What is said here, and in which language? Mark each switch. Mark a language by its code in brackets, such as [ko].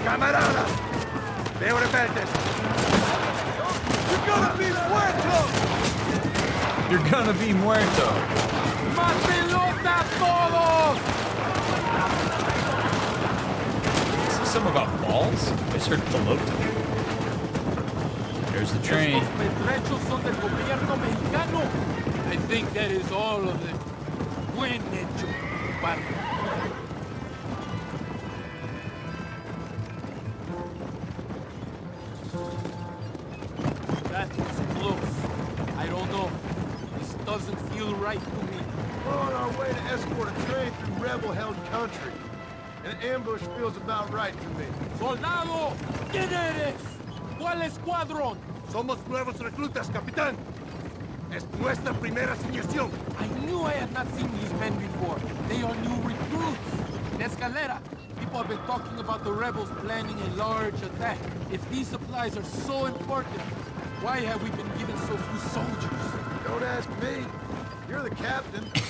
[es] ¡Camarada! ¡Veo rebeldes! [en] You're gonna be muerto! You're gonna be muerto. [es] ¡Mátenlos a todos! [en] Is this something about balls? I just heard pelota. There's the train. [es] Estos pertrechos son del gobierno mexicano. [en] I think that is all of them. [es] Buen hecho, compadre. [en] That was close. I don't know. This doesn't feel right to me. We're on our way to escort a train through rebel-held country. An ambush feels about right to me. [es] ¡Soldado! ¿Quién eres? ¿Cuál escuadrón? Somos nuevos reclutas, capitán. Es nuestra primera asignación. [en] I knew I had not seen these men before. They are new recruits. In Escalera, people have been talking about the rebels planning a large attack. If these supplies are so important, why have we been given so few soldiers? Don't ask me. You're the captain.